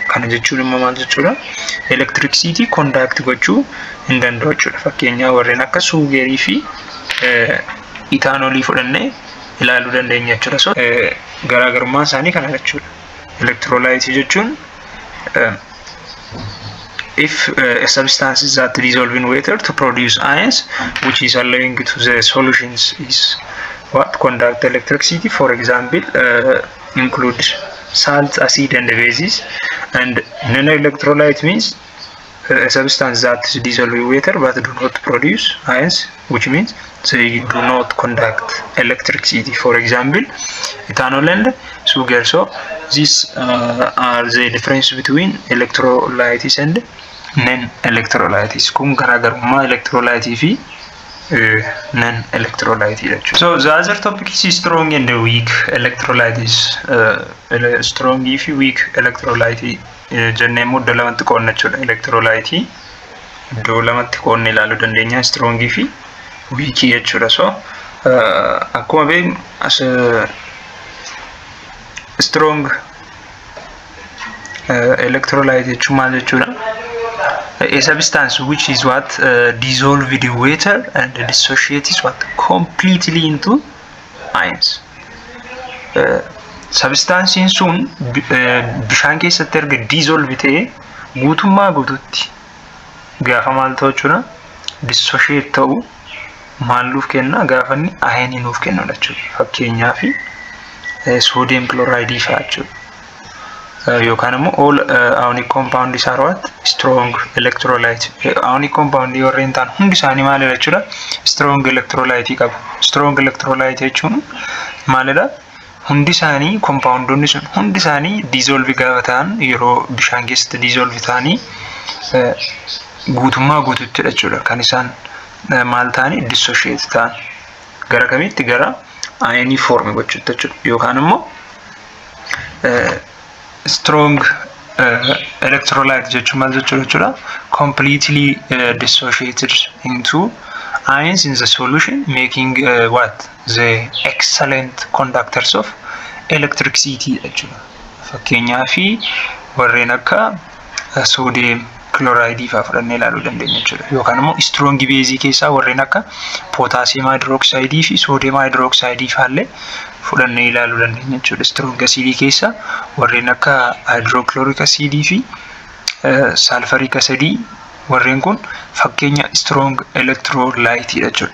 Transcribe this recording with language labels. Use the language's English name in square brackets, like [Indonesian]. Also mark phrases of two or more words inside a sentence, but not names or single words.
[Oromo] Kana jechuun immoo maal jechuudha [English] electricity conduct [Oromo] gochuu hin danda'u jechuudha. Fakkeenyaaf warreen akka suugerii fi ethanolii fudhannee ilaaluu dandeenya jechuudha. So garaagarummaa isaanii kana jechuudha. [English] Electrolyte jechuun if a substance is that dissolve in water to produce ions, which is allowing to the solutions is what conduct electricity. For example, include salt, acid, and bases. And non-electrolyte means a substance that is dissolved in water but do not produce ions, which means they do not conduct electricity. For example, ethanol and sugar. So these are the difference between electrolytes and non-electrolytes. [Oromo] Kun garaagarummaa electrolyte fi non-electrolyte jechuudha. [English] So the other topic is strong and weak electrolytes. [Oromo] Strong fi [English] weak electrolyte [Oromo] jennee iddoo lamatti qoodna jechuudha. Electrolyte iddoo lamatti qoodne ilaaluu dandeenya strong fi weak jechuudha. So akkuma beeknu as [English] strong electrolyte [Oromo] jechuun maal jechuudha? [English] A substance which is what dissolved in water and dissociates what completely into ions. [Oromo] Substance sun bishaan keessatti erga dissolve ta'e guutummaa guututti gaafa maal ta'u jechuudha dissociate ta'u maal nuuf kenna gaafa inni ion nuuf kennu jechuudha. Fakkeenyaaf [English] sodium chloride [Oromo] fa'aa jechuudha. [English] Yookaan immoo all ionic compound is what strong electrolyte. Ionic compound [Oromo] warreen ta'an hundi isaanii maalidha jechuudha [English] strong electrolyte [Oromo] qabu. [English] Strong electrolyte [Oromo] jechuun maalidha hundi isaanii compoundonni sun hundi isaanii dissolve gaafa ta'an yeroo bishaan keessatti dissolve ta'anii guutummaa guututti jechuudha kan isaan maal ta'anii dissociate ta'an gara kamitti gara [English] ion form [Oromo] gochuutti jechuudha. Yookaan immoo [English] strong electrolyte [Oromo] jechuun maal jechuudha [English] completely dissociated into ions in the solution, making what the excellent conductors of electricity jechuudha. [Oromo] Fakkeenyaaf warreen akka [English] sodium chloride [Oromo] fa'aa fudhannee ilaaluu dandeenya jechuudha. Yookaan immoo [English] strong base [Oromo] keessaa warreen akka [English] potassium hydroxide [Oromo] fi [English] sodium hydroxide [Oromo] fa'aallee fudhannee ilaaluu dandeenya jechuudha. [English] Strong acid [Oromo] keessaa warreen akka [English] hydrochloric acid [Oromo] fi [English] sulfuric acid [Oromo] warreen kun fakkeenya [English] strong electrolyte [Oromo] jechuudha.